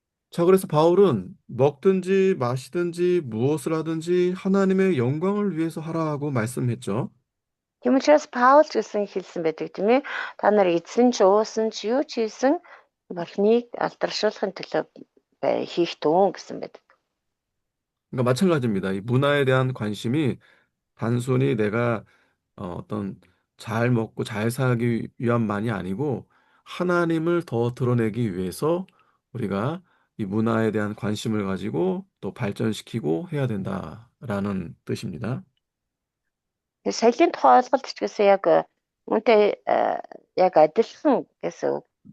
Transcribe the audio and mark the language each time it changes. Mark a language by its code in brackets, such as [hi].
[ko] 자, 그래서 바울은 먹든지 마시든지 무엇을 하든지 하나님의 영광을 위해서 하라고 말씀했죠. [mn] Тийм учраас Паул ч гэсэн хэлсэн байдаг тийм ээ. Та нар эзэн ч уусан ч юу ч хийсэн бурхныг алдаршуулахын төлөө хийх тун гэсэн байдаг. [ko] 그러니까 마찬가지입니다. 이 문화에 대한 관심이 단순히 내가 어떤 잘 먹고 잘 살기 위함만이 아니고 하나님을 더 드러내기 위해서 우리가 이 문화에 대한 관심을 가지고 또 발전시키고 해야 된다라는 뜻입니다. [mn] Соёлын тухай ойлголт ч гэсэн яг үүнтэй яг адилхан гэсэн үг.